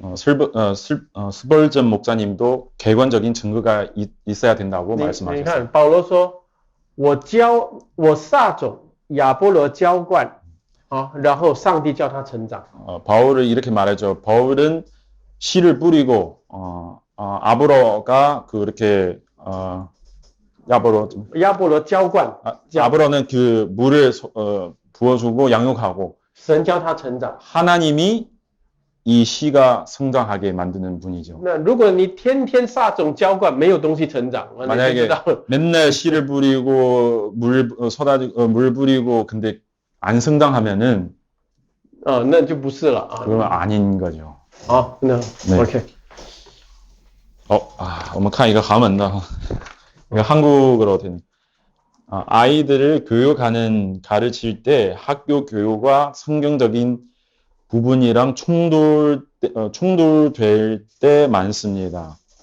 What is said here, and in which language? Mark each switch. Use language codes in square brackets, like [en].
[ko] 스벌전 목사님도 객관적인 증거가 있어야 된다고 [zh] 你 [ko] 말씀하셨어요. [zh] 看保罗说，我撒种，亚波罗浇灌，然后上帝叫他成长。 [ko] 바울을 이렇게 말하죠. 바울은 씨를 뿌리고 아브로가 그렇게 [zh] 亚波罗浇灌， [ko] 아브로는 그 물을 부어주고 양육하고 [zh] 神教他成长。 [ko] 하나님이 이 씨가 성장하게 만드는 분이죠. [zh] 那如果你天天撒种浇灌，没有东西成长，你就知 [ko] 만약에 [zh] 道了。 [ko] 맨날 씨를 뿌리고 물 뿌리고 근데 안 성장하면은 [zh] 那就不是了啊。 [ko] 그건 아닌 거죠. [zh] 好，那 [ko] 네. OK。 [zh] 我们看一个韩文的 [ko] 이거 한국어로 된 아이들을 교육하는 가르칠 때 학교 교육과 성경적인 부분이랑 충돌될 때 많습니다.